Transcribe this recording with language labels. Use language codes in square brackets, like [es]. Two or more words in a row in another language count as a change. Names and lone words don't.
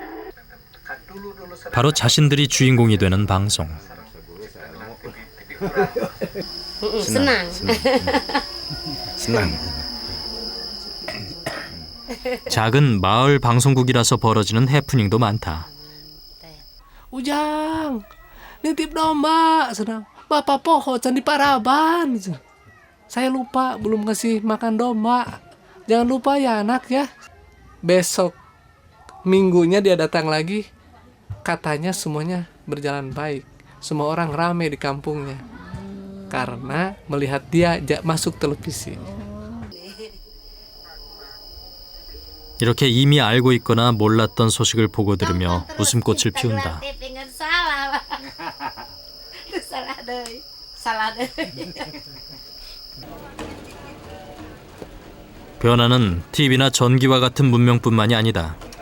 [ko] 바로 자신들이 주인공이 되는 방송. [id] Senang. Senang. [ko] 작은 마을 방송국이라서 벌어지는 해프닝도 많다. [id] Ujang, nitip domba, senang. Bapak pohon di Paraban. Saya lupa belum kasih makan domba. Jangan lupa ya anak ya. Besok minggunya dia datang lagi. Katanya semuanya berjalan baik. Semua orang ramai di kampungnya. Karena melihat dia masuk televisi. [ko] 이렇게 이미 알고 있거나 몰랐던 소식을 보고 들으며 웃음꽃을 피운다. 변화는 TV나 전기와 같은 문명뿐만이 아니다.